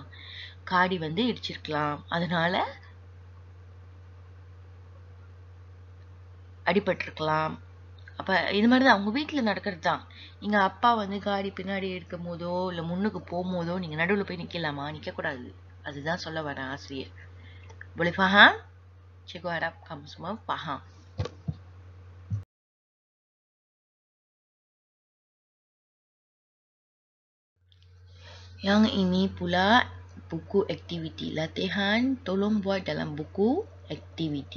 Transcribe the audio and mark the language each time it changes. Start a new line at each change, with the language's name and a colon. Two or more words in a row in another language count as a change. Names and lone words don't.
Tamil: காடி வந்து இடிச்சிருக்கலாம். அதனால அடிபட்டிருக்கலாம். அப்ப இது மாதிரிதான் அவங்க வீட்டுல நடக்கிறது தான். நீங்க அப்பா வந்து காடி பின்னாடி இருக்கும் போதோ இல்ல முன்னுக்கு போகும்போதோ நீங்க நடுவுல போய் நிக்கலாமா? நிக்க கூடாது. அதுதான் சொல்ல வரேன் ஆசிரியர்.
Malay: Boleh faham? Cikgu harap kamu semua faham. Yang ini pula buku aktiviti. Latihan tolong buat dalam buku aktiviti.